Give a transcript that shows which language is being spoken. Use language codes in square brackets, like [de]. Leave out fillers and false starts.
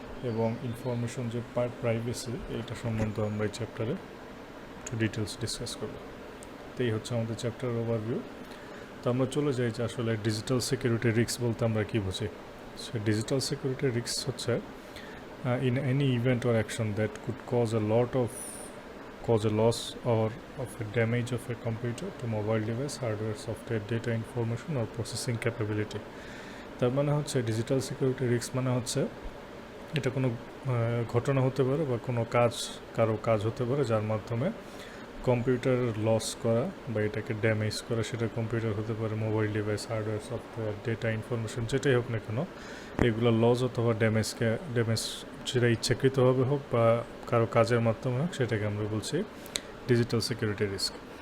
[bn] এবং ইনফরমেশন যে প্রাইভেসি, এইটা সম্বন্ধে আমরা এই চ্যাপ্টারে একটু ডিটেলস ডিসকাস করব। তো এই হচ্ছে আমাদের চ্যাপ্টার ওভারভিউ। তো আমরা চলে যাই যে আসলে ডিজিটাল সিকিউরিটি রিস্ক বলতে আমরা কী বুঝি। [en] So digital security risk হচ্ছে in any event or action that could cause a lot of cause a loss or of a damage of a computer to mobile device, hardware, software, data information or processing capability. [bn] তার মানে হচ্ছে digital security risk মানে হচ্ছে এটা কোনো ঘটনা হতে পারে বা কোনো কারো কাজ হতে পারে যার মাধ্যমে কম্পিউটার লস করা বা এটাকে ড্যামেজ করা, সেটা কম্পিউটার হতে পারে, mobile device, hardware, software, data information, যেটাই হোক না কেন, এগুলো লস অথবা ড্যামেজ সেটা ইচ্ছাকৃতভাবে হোক বা কারো কাজের মাধ্যমে হোক, সেটাকে আমরা বলছি ডিজিটাল সিকিউরিটি রিস্ক।